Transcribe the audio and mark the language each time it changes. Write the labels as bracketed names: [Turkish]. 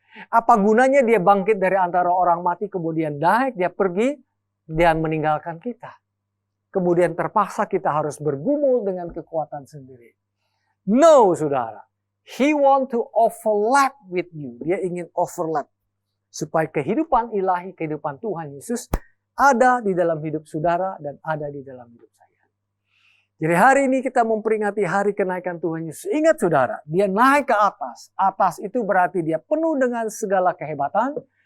[Indonesian] Apa gunanya dia bangkit dari antara orang mati kemudian naik, dia pergi dan meninggalkan kita. Kemudian terpaksa kita harus bergumul dengan kekuatan sendiri. No, saudara. [English] He want to overlap with you. [Indonesian] Dia ingin overlap. Supaya kehidupan ilahi, kehidupan Tuhan Yesus ada di dalam hidup saudara dan ada di dalam hidup saya. Jadi hari ini kita memperingati hari kenaikan Tuhan Yesus. Ingat saudara, dia naik ke atas. Atas itu berarti dia penuh dengan segala kehebatan.